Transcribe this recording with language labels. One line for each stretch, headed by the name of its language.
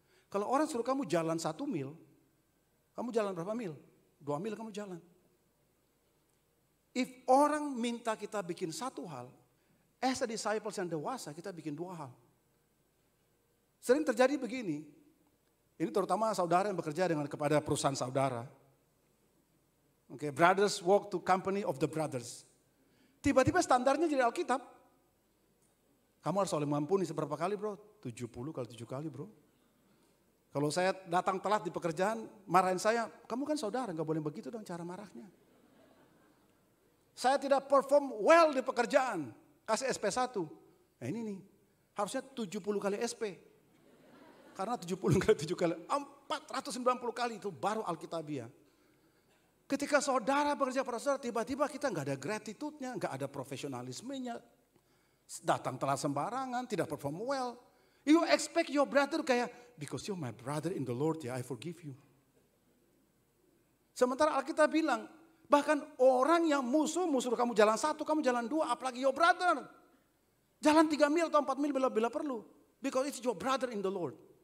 Indonesian: Kalau orang suruh kamu jalan 1 mil, kamu jalan berapa mil? 2 mil kamu jalan. If orang minta kita bikin satu hal,
English: as a disciples
Indonesian: yang dewasa kita bikin 2 hal. Sering terjadi begini, ini terutama saudara yang bekerja kepada perusahaan saudara.
English: Oke, brothers walk to company of the brothers.
Indonesian: Tiba-tiba standarnya jadi Alkitab. Kamu harus oleh mengampuni seberapa kali bro? 70 kali 7 kali bro. Kalau saya datang telat di pekerjaan, marahin saya, kamu kan saudara, gak boleh begitu dong cara marahnya. Saya tidak perform well di pekerjaan, kasih SP1. Nah ini nih, harusnya 70 kali SP. Karena 70 kali 7 kali, 490 kali itu baru Alkitabiah. Ketika saudara bekerja pada saudara, tiba-tiba kita gak ada gratitude-nya, gak ada profesionalismenya. Datang telat sembarangan, tidak perform well.
English: You expect your brother
Indonesian: kayak,
English: because you're my brother in the Lord, ya I forgive you.
Indonesian: Sementara Alkitab bilang, bahkan orang yang musuh kamu jalan 1, kamu jalan 2, apalagi
English: your brother.
Indonesian: Jalan 3 mil atau 4 mil bila perlu.
English: Because it's your brother in the Lord.